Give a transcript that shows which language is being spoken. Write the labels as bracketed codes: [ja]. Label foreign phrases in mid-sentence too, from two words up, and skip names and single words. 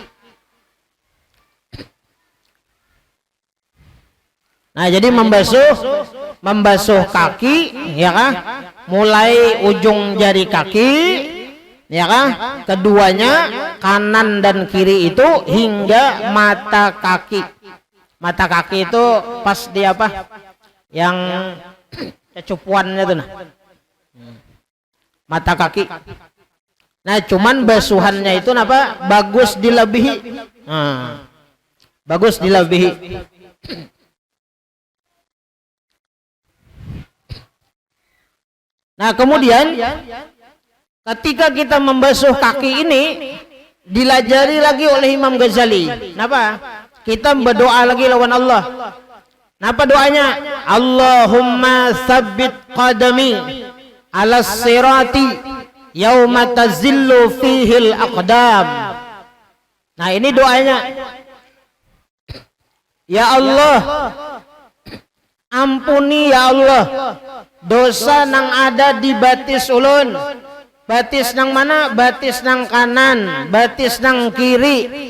[id] Nah jadi membasuh kaki, ya kan? Mulai ujung jari kaki, ya kan? Keduanya kanan dan kiri itu hingga mata kaki. Mata kaki itu pas di apa? Yang kecupuannya itu nah. Mata kaki. Nah cuman basuhannya itu apa? Bagus dilebihi. Nah, bagus dilebihi. Nah kemudian ketika kita membasuh kaki ini dilajari lagi oleh Imam Ghazali. Kenapa? Kita berdoa lagi lawan Allah. Kenapa doanya? [ar] اللهم ثبت قدمي على الصراط يوم تزل فيه الأقدام. [id] Nah ini doanya. [bjn] Ya Allah, ampuni ya Allah dosa nang ada di batis ulun. Batis nang mana? Batis nang kanan, batis nang kiri.